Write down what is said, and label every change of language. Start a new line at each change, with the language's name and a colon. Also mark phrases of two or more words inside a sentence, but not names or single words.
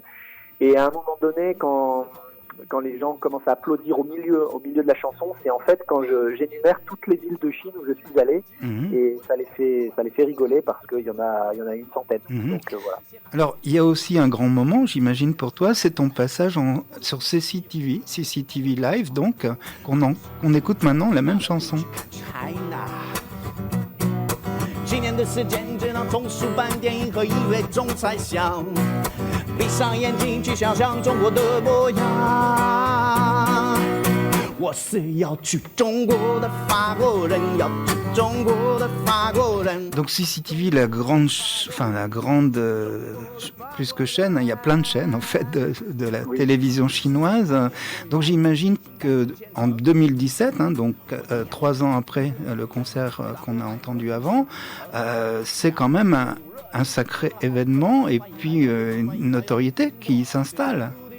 French: Et à un moment donné, quand les gens commencent à applaudir au milieu de la chanson, c'est en fait quand j'énumère toutes les villes de Chine où je suis allé, et ça les fait rigoler parce qu'il y en a une centaine. Donc voilà. Alors il y a aussi un grand moment, j'imagine pour toi, c'est ton passage sur CCTV Live, donc qu'on écoute maintenant la même chanson.
Chinese: 几年的时间，只能从数版电影和音乐中猜想，闭上眼睛去想象中国的模样。我是要去中国的法国人，要去中国的法国人。
French: Donc CCTV, la grande, plus que chaîne, il y a plein de chaînes en fait de la télévision chinoise. Donc j'imagine que en 2017, donc 3 ans après le concert qu'on a entendu avant, c'est quand même un sacré événement et puis une notoriété qui s'installe.